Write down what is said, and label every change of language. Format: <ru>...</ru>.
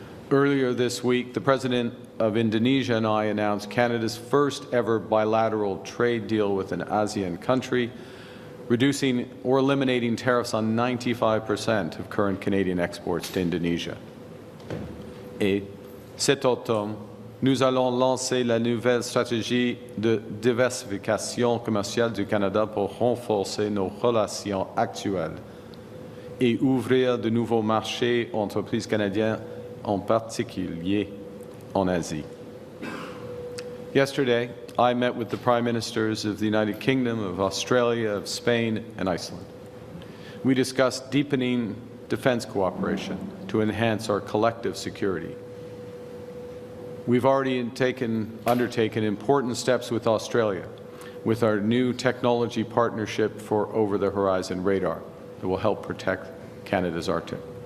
<en>Earlier this week, the President of Indonesia and I announced Canada's first ever bilateral trade deal with an ASEAN country, reducing or eliminating tariffs on 95% of current Canadian exports to Indonesia.</en> <fr>Et cet automne, nous allons lancer la nouvelle stratégie de diversification commerciale du Canada pour renforcer nos relations actuelles et ouvrir de nouveaux marchés aux entreprises canadiennes, en particulier en Asie.</fr> <en>Yesterday, I met with the Prime Ministers of the United Kingdom, of Australia, of Spain, and Iceland. We discussed deepening defense cooperation to enhance our collective security. We've already undertaken important steps with Australia, with our new technology partnership for over-the-horizon radar that will help protect Canada's Arctic.</en>